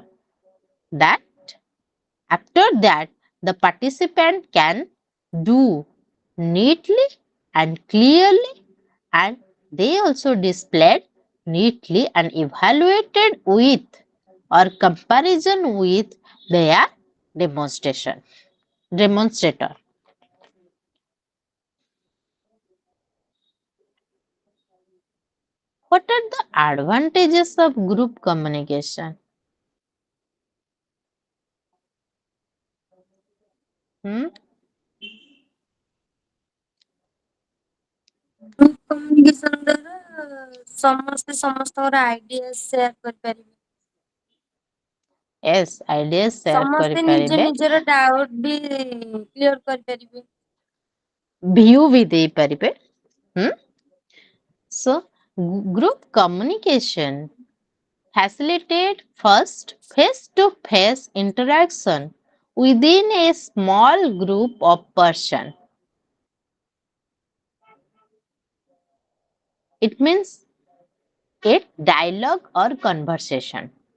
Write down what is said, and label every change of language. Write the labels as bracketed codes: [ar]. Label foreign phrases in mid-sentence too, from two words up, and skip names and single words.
[en] That after that, the participant can do neatly and clearly, and they also displayed neatly and evaluated with or comparison with their demonstrator. What are the advantages of group communication? Hmm? group communication [or] ଦ୍ୱାରା ସମସ୍ତେ ସମସ୍ତଙ୍କର [en] idea share [or] କରିପାରିବେ। [en] Yes, ideas share [or] ସମସ୍ତେ ନିଜ କରିପାରିବେ, ନିଜର ଡାଉଟ ବି କ୍ଲିୟର କରିପାରିବେ। view ବି ଦେଇପାରିବେ। Hmm? [en] So, group communication facilitate first face-to-face interaction within a small group of person. It means a dialogue or conversation.